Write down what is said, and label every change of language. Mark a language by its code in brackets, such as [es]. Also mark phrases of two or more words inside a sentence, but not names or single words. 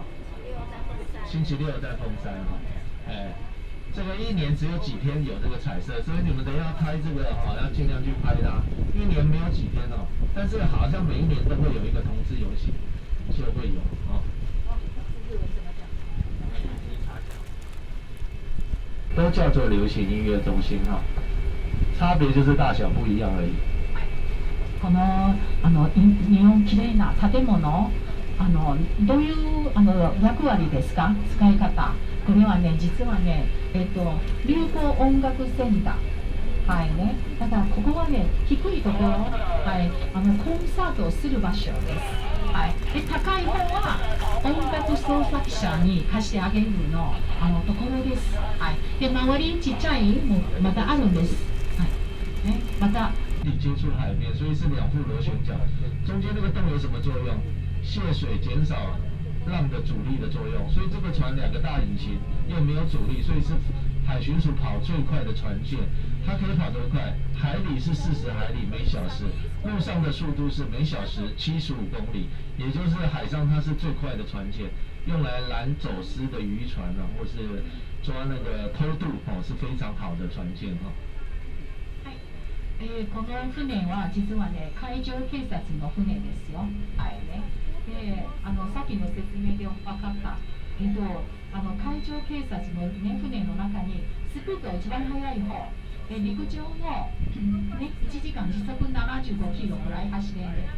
[zh] 星期六在凤山哈，这个一年只有几天有这个彩色，所以你们等一下拍这个哈，要尽量去拍它。一年没有几天哦，但是好像每一年都会有一个同志游行，就会有哦。都叫做流行音乐中心哈，差別就是大小不一樣而已。 [ja] この日本きれいな建物、どういう役割ですか、使い方。これはね、実はね、流行音楽センター、はいね、だからここはね、低いところ、はい、コンサートをする場所です。はい、で高い方は音楽創作者に貸してあげるのところです。はい、で周りちっちゃいもまたあるんです。はいね、また。 [zh] 接触海面，所以是2副螺旋桨。中间那个洞有什么作用？泄水，减少浪的阻力的作用。所以这个船2个大引擎又没有阻力，所以是海巡署跑最快的船舰。它可以跑多快？海里是40海里每小时，陆上的速度是每小时75公里，也就是海上它是最快的船舰，用来拦走私的渔船啊，或是抓那个偷渡哦，是非常好的船舰哈。 [ja] この船は実はね、海上警察の船ですよ。はいね。で、さっきの説明で分かった。海上警察の、ね、船の中にスピード一番速い方、陸上の、ね、1時間時速75キロくらい走れる。